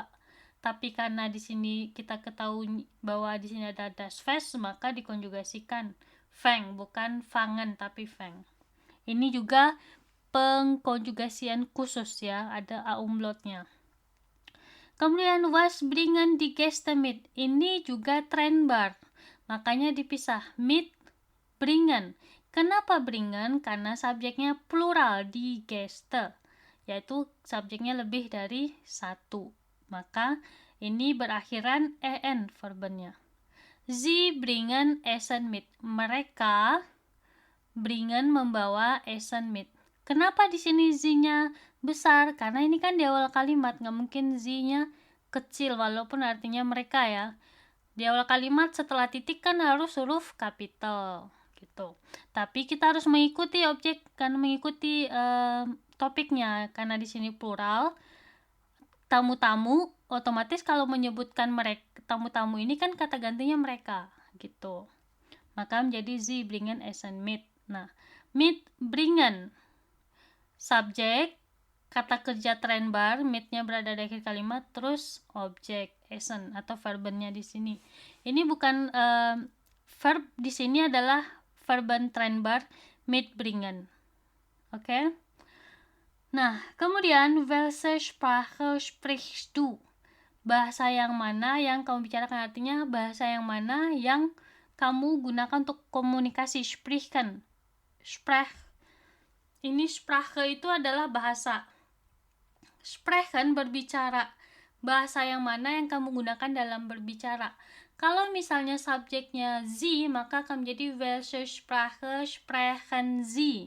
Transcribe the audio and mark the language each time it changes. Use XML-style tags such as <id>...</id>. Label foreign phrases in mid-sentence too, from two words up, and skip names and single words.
<id>Tapi karena di sini kita ketahui bahwa di sini ada</id> <de>das Fest,</de> <id>maka dikonjugasikan Fang, bukan fangen tapi Fang. Ini juga pengkonjugasian khusus ya, ada umlautnya. Kemudian</id> <de>was bringen die Gäste mit,</de> <id>ini juga Trennbar, makanya dipisah,</id> <de>mit, bringen.</de> <id>Kenapa bringen? Karena subjeknya plural,</id> <de>die Gäste,</de> <id>yaitu subjeknya lebih dari satu, maka ini berakhiran en verbennya.</id> <de>Sie bringen Essen mit,</de> <id>mereka bringen membawa</id> <de>Essen mit.</de> <id>Kenapa di sini Z-nya besar? Karena ini kan di awal kalimat, nggak mungkin Z-nya kecil walaupun artinya mereka ya. Di awal kalimat setelah titik kan harus huruf kapital gitu. Tapi kita harus mengikuti objek, kan mengikuti topiknya karena di sini plural. Tamu-tamu otomatis kalau menyebutkan mereka, tamu-tamu ini kan kata gantinya mereka gitu. Maka menjadi</id> <de>Sie bringen Essen mit.</de> <id>Nah,</id> <de>mit bringen</de> <id>subjek, kata kerja Trennbar, mit-nya berada di akhir kalimat, terus objek Essen atau verbennya di sini. Ini bukan verb, di sini adalah</id> <de>verben Trennbar,</de> <id>mitbringen. Oke? Nah, kemudian</id> <de>welche Sprache sprichst du?</de> <id>Bahasa yang mana yang kamu bicarakan, artinya bahasa yang mana yang kamu gunakan untuk komunikasi, sprechen. Sprech. Ini Sprache itu adalah bahasa. Sprechen berbicara. Bahasa yang mana yang kamu gunakan dalam berbicara. Kalau misalnya subjeknya Sie, maka akan menjadi</id> <de>welche Sprache sprechen Sie.</de>